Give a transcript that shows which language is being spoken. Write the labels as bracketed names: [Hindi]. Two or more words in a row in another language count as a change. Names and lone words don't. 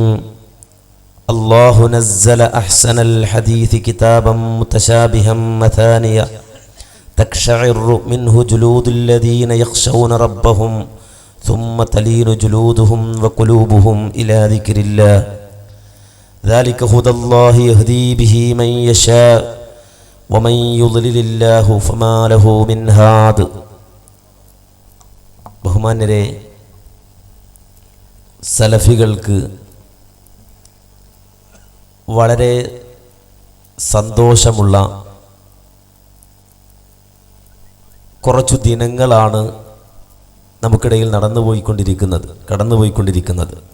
[Arabic] الله نزل أحسن الحديث كتابا متشابها مثانيا تقشعر منه جلود الذين يخشون ربهم ثم تلين جلودهم وقلوبهم إلى ذكر الله. ذلك هدى الله يهدي به من يشاء ومن يضلل الله فما له من هاد. [Malayalam] ബഹുമാന്യരെ, സലഫികൾക്ക് വളരെ സന്തോഷമുള്ള കുറച്ചു ദിനങ്ങളാണ് നമുക്കിടയിൽ കടന്നുപോയിക്കൊണ്ടിരിക്കുന്നത്.